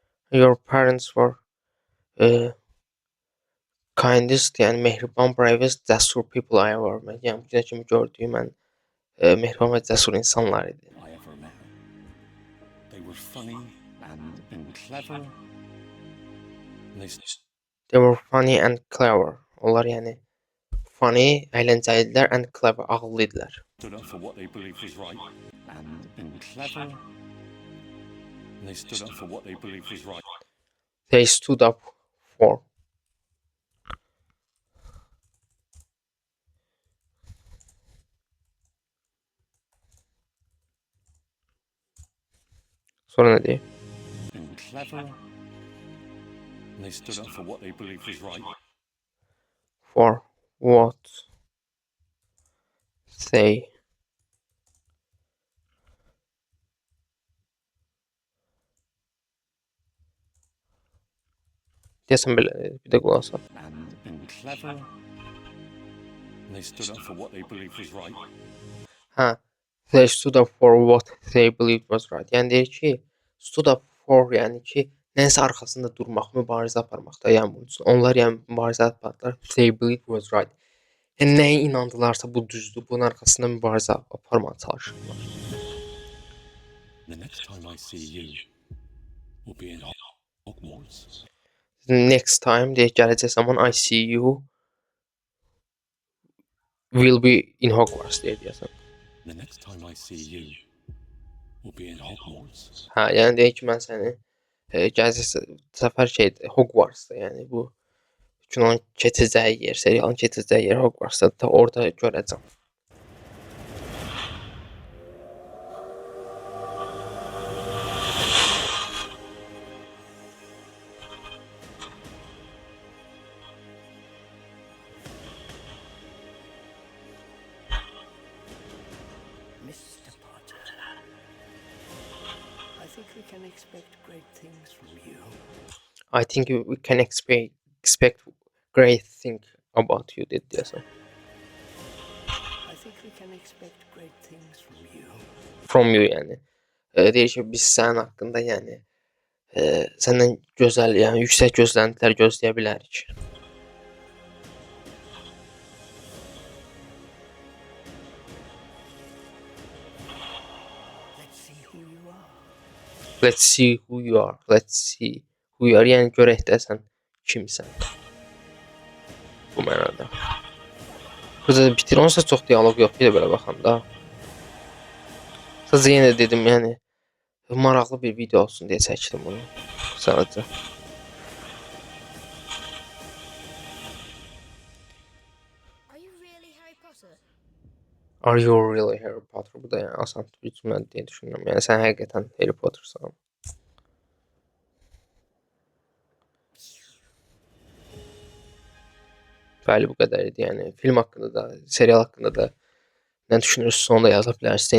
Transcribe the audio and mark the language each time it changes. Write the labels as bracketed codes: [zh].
[en] Your parents were kindest, [az] yəni mehriban, [en] bravest, cəsur people I ever met. [az] Yəni bu günə kimi gördüyüm ən mehriban və cəsur insanlar idi. [en] I ever met. They were funny and clever. And They were funny and clever. [az] Onlar yəni funny, əyləncəlidirlər, [en] and clever, [az] ağıllı idilər. [en] stood up for what they believed was right. And clever. And they stood up for what they believed was right. They stood up for. [az] Sonra nə deyir? [en] And clever. And they stood up for what they believed was right. For what they [az] deyəsən belə, bir də qulaq asaq. [en] And clever. And they stood up for what they believed was right. Hə, they stood up for what they believed was right. [az] Yəni deyir ki, [en] stood up for [az] yəni ki, nəsə arxasında durmaq, mübarizə aparmaq da, yəni bunun üçün. Onlar yəni mübarizə apardılar. [en] They believed was right. [az] Yəni nəyə inandılarsa bu düzdür, bunun arxasında mübarizə aparmağa çalışırlar. [en] The next time I see you will be in Hogwarts. Next time [az] deyək gələcək zaman [en] I see you will be in Hogwarts [az] deyir deyəsən. [en] The next time I see you will be in Hogwarts. [az] Hə, yəni deyək ki, mən səni gələcək səfər şeydir, Hogwartsda, yəni bu kinonun keçəcəyi yer, serialın keçəcəyi yer Hogwartsda, da orada görəcəm. [en] Mr. Potter, I think we can expect great things from you. I think we can expect great thing about you [az] dedi deyəsən. [en] I think we can expect great things from you. From you yəni. [az] Deyir ki, biz sənin haqqında yəni səndən gözəl, yəni yüksək gözləntilər gözləyə bilərik. [en] Let's see who you are. Let's see who you are. Let's see who you are. [az] Yəni görək də sən kimsən. Bu mənada. Burada bitir. Onsa çox dialoq yox idi belə baxanda. Sadəcə yenə dedim, yəni maraqlı bir video olsun deyə çəkdim bunu. Sadəcə. [en] Are you really Harry Potter? Are you really Harry Potter? [az] Bu da yəni asan bir cümlə deyə düşünürəm. Yəni sən həqiqətən Harry Pottersan. Bəli, bu qədər idi. Yəni film haqqında da, serial haqqında da nə düşünürsünüz onu da yaza bilərsiniz.